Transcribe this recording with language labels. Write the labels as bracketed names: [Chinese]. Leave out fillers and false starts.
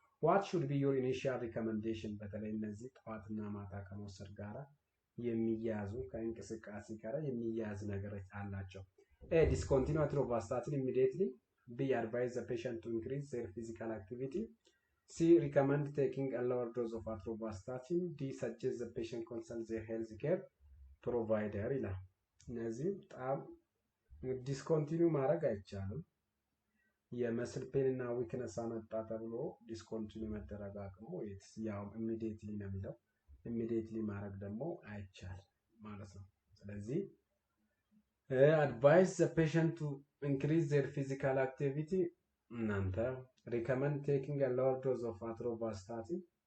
[English] what should be your initial recommendation? [Amharic] በተለይ እነዚህ ጠዋትና ማታ ከመውሰድ ጋር የሚያዙ ከእንቅስቃሴ ጋር የሚያዝ ነገር አላቸው። [English] discontinue atorvastatin immediately. B, advise the patient to increase their physical activity. C, recommend taking a lower dose of atorvastatin. D, suggest the patient consult their health care provider [Amharic] ይላል። እነዚህ በጣም ዲስኮንቲኒው ማድረግ አይቻልም። የመስል ፔን እና ዊክነስ አመጣ ተብሎ ዲስኮንቲኒው መደረግ አቅሙ ያው ኢሚዲየትሊ ነው የሚለው። ኢሚዲየትሊ ማድረግ ደግሞ አይቻልም ማለት ነው። ስለዚህ [English] advise the patient to increase their physical activity [Amharic] እናንተ [English] recommend taking a lower dose of atorvastatin